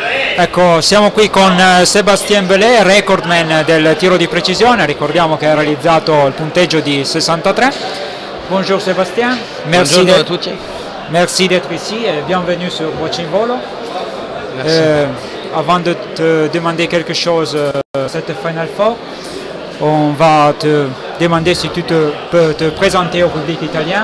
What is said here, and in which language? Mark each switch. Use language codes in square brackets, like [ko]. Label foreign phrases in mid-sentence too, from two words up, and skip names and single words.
[it] Ecco, siamo qui con Sébastien Bellet, recordman del tiro di precisione, ricordiamo che ha realizzato il punteggio di 63. [fr] Bonjour Sébastien, Bonjour à tous. merci d'être ici et bienvenue sur Watching Volo. Merci. Avant de te demander quelque chose, cette Final Four, on va te demander si tu peux te présenter au public italien.